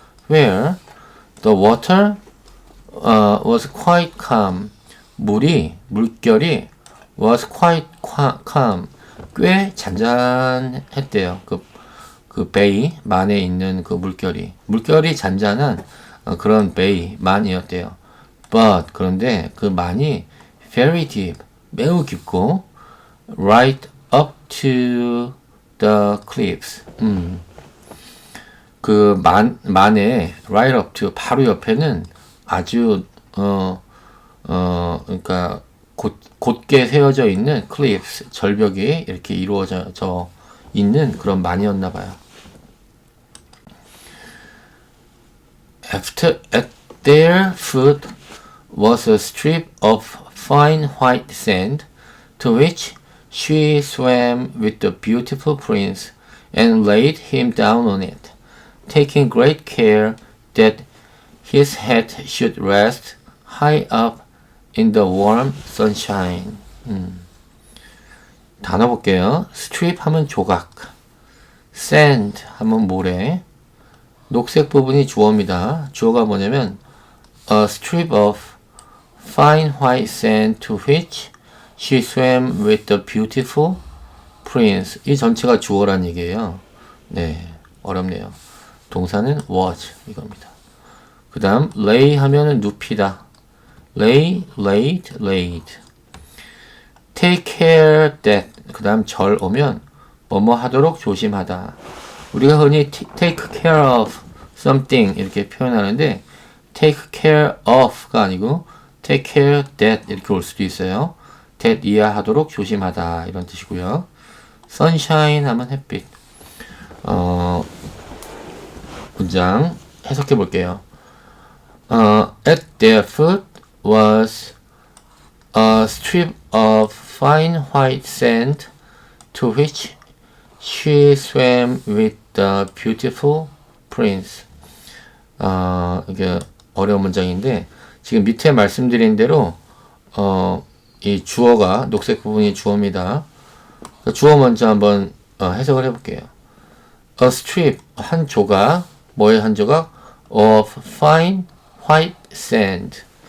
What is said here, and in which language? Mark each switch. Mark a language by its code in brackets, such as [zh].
[en] Where the water was quite calm. [ko] 물결이 [en] was quite calm. [ko] 꽤 잔잔했대요. 그 베이 만에 있는 그 물결이 잔잔한 그런 베이 만이었대요. [en] But [ko] 그런데 그 만이 [en] very deep [ko] 매우 깊고 [en] right up to the cliffs. [ko] 그 만의 [en] right up to [ko] 바로 옆에는 아주 그러니까 곧게 세워져 있는 cliffs 절벽이 이렇게 이루어져 있는 그런 만이었나 봐요. [en] At their foot was a strip of fine white sand to which she swam with the beautiful prince and laid him down on it, taking great care that his head should rest high up in the warm sunshine. [ko] 단어 볼게요. strip 하면 조각, sand 하면 모래, 녹색 부분이 주어입니다. 주어가 뭐냐면 [en] a strip of fine white sand to which she swam with the beautiful prince. [ko] 이 전체가 주어란 얘기예요. 네, 어렵네요. 동사는 was 이겁니다. 그 다음 lay 하면은 눕히다. [en] lay, laid, laid. take care that. [ko] 그 다음 절 오면 뭐뭐 하도록 조심하다. 우리가 흔히 [en] take care of something [ko] 이렇게 표현하는데 [en] take care of [ko] 가 아니고 [en] take care that [ko] 이렇게 올 수도 있어요. that 이해하도록 조심하다 이런 뜻이고요. sunshine 하면 햇빛. 문장 해석해 볼게요. [en] At their foot was a strip of fine white sand to which she swam with the beautiful prince. [ko] 이게 어려운 문장인데 지금 밑에 말씀드린 대로 이 주어가 녹색 부분이 주어입니다. 주어 먼저 한번 해석을 해볼게요. [en] A strip [ko] 한 조각, 뭐의 한 조각? [en] Of fine white sand.